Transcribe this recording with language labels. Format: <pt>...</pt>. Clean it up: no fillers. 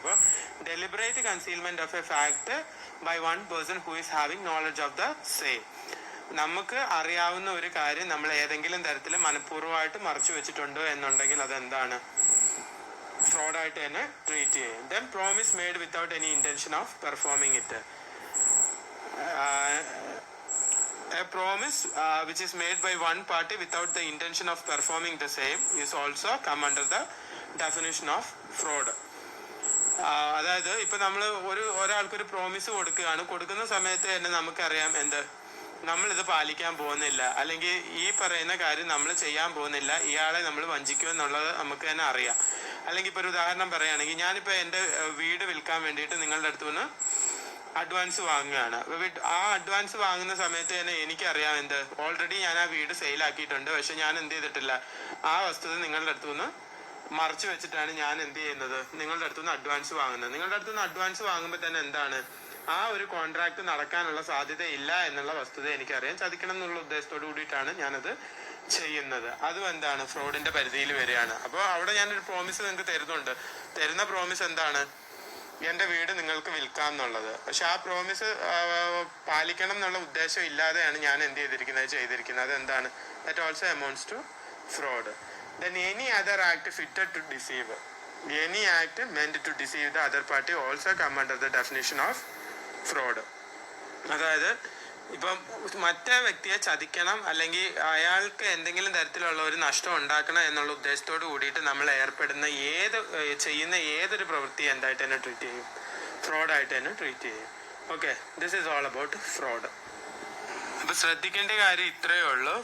<ml>അപ്പോൾ</ml> <en>Deliberate concealment of a fact by one person who is having knowledge of the same.</en> <ml>നമുക്ക് അറിയാവുന്ന ഒരു കാര്യം നമ്മൾ ഏതെങ്കിലും തരത്തിൽ മനഃപൂർവ്വമായിട്ട് മറച്ചു വെച്ചിട്ടുണ്ടോ എന്നുണ്ടെങ്കിൽ അതെന്താണ്, ഫ്രോഡായിട്ട് തന്നെ ട്രീറ്റ് ചെയ്യും.</ml> <en>Then promise made without any intention of performing it. A promise which is made by one party without the intention of performing the same is also come under the definition of fraud.</en> <ml>അതായത് ഇപ്പൊ നമ്മൾ ഒരാൾക്കൊരു promise കൊടുക്കുന്ന സമയത്ത് തന്നെ നമുക്കറിയാം എന്ത്, നമ്മളിത് പാലിക്കാൻ പോകുന്നില്ല, അല്ലെങ്കിൽ ഈ പറയുന്ന കാര്യം നമ്മൾ ചെയ്യാൻ പോകുന്നില്ല, ഇയാളെ നമ്മൾ വഞ്ചിക്കുമെന്നുള്ളത് നമുക്ക് തന്നെ അറിയാം. അല്ലെങ്കിൽ ഇപ്പോൾ ഒരു ഉദാഹരണം പറയുകയാണെങ്കിൽ, ഞാനിപ്പോൾ എൻ്റെ വീട് വിൽക്കാൻ വേണ്ടിയിട്ട് നിങ്ങളുടെ അടുത്തു നിന്ന് അഡ്വാൻസ് വാങ്ങുകയാണ്. ആ അഡ്വാൻസ് വാങ്ങുന്ന സമയത്ത് തന്നെ എനിക്കറിയാം എന്ത്, ഓൾറെഡി ഞാൻ ആ വീട് സെയിലാക്കിയിട്ടുണ്ട്, പക്ഷെ ഞാൻ എന്ത് ചെയ്തിട്ടില്ല, ആ വസ്തുത നിങ്ങളുടെ അടുത്തു നിന്ന് മറച്ചു വെച്ചിട്ടാണ് ഞാൻ എന്ത് ചെയ്യുന്നത്, നിങ്ങളുടെ അടുത്തു നിന്ന് അഡ്വാൻസ് വാങ്ങുന്നത്. നിങ്ങളുടെ അടുത്തു നിന്ന് അഡ്വാൻസ് വാങ്ങുമ്പോൾ തന്നെ എന്താണ്, ആ ഒരു കോൺട്രാക്ട് നടക്കാനുള്ള സാധ്യത ഇല്ല എന്നുള്ള വസ്തുത എനിക്കറിയാം. ചതിക്കണം എന്നുള്ള ഉദ്ദേശത്തോടു കൂടിയിട്ടാണ് ഞാനത് ചെയ്യുന്നത്. അതും എന്താണ്, ഫ്രോഡിന്റെ പരിധിയിൽ വരികയാണ്. അപ്പോൾ അവിടെ ഞാനൊരു പ്രോമിസ് നിങ്ങൾക്ക് തരുന്ന പ്രോമിസ് എന്താണ്, എൻ്റെ വീട് നിങ്ങൾക്ക് വിൽക്കാം എന്നുള്ളത്. പക്ഷെ ആ പ്രോമിസ് പാലിക്കണം എന്നുള്ള ഉദ്ദേശം ഇല്ലാതെയാണ് ഞാൻ എന്ത് ചെയ്തിരിക്കുന്നത്. അതെന്താണ്,</ml> <en>That also amounts to fraud. then any other act fitted to deceive, any act meant to deceive the other party also come under the definition of fraud.</en> <ml>അതായത് ഇപ്പം മറ്റേ വ്യക്തിയെ ചതിക്കണം അല്ലെങ്കിൽ അയാൾക്ക് എന്തെങ്കിലും തരത്തിലുള്ള ഒരു നഷ്ടം ഉണ്ടാക്കണം എന്നുള്ള ഉദ്ദേശത്തോട് കൂടിയിട്ട് നമ്മൾ ഏർപ്പെടുന്ന ചെയ്യുന്ന ഏതൊരു പ്രവൃത്തി എന്തായിട്ട് തന്നെ ട്രീറ്റ് ചെയ്യും, ഫ്രോഡായിട്ട് തന്നെ ട്രീറ്റ് ചെയ്യും.</ml> <en>Okay, this is all about fraud.</en> <ml>അപ്പോൾ ശ്രദ്ധിക്കേണ്ട കാര്യം ഇത്രയേ ഉള്ളൂ.</ml>